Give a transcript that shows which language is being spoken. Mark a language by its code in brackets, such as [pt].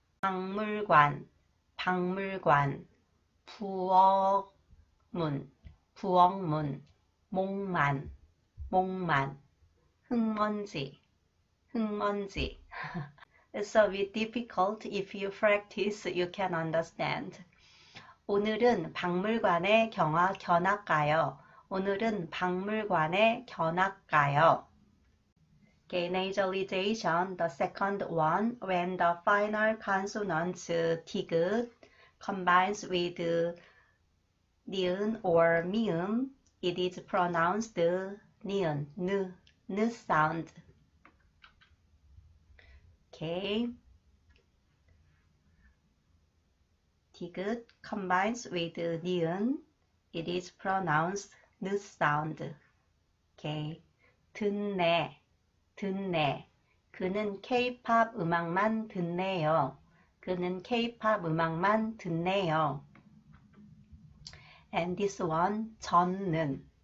[ko] 박물관, 부엌문, 목만, 흙먼지. [en] It's a bit difficult. If you practice, you can understand. [ko] 오늘은 박물관에 견학 가요. [en] Okay, nasalization, the second one, when the final consonants 디귿 combines with 니은 or 미음, it is pronounced 니은, 느 sound. Okay. 디귿 combines with 니은, it is pronounced 느 sound. Okay. 듣네. [ko] 그는 K-pop 음악만 듣네요. [en] And this one, 젖는.